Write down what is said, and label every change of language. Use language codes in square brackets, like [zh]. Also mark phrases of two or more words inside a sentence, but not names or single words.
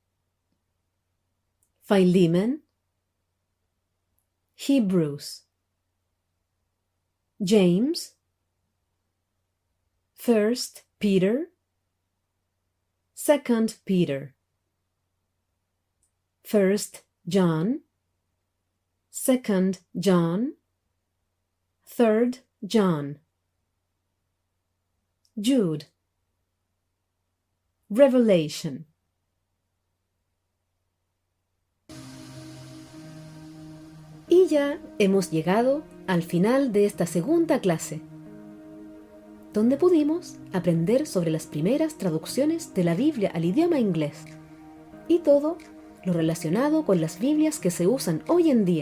[es] Philemon, Hebrews, James, 1 Peter, 2 Peter, 1 John, 2 John, 3 John, Jude, Revelation. Y ya hemos llegado al final de esta segunda clase, donde pudimos aprender sobre las primeras traducciones de la Biblia al idioma inglés y todo lo relacionado con las Biblias que se usan hoy en día.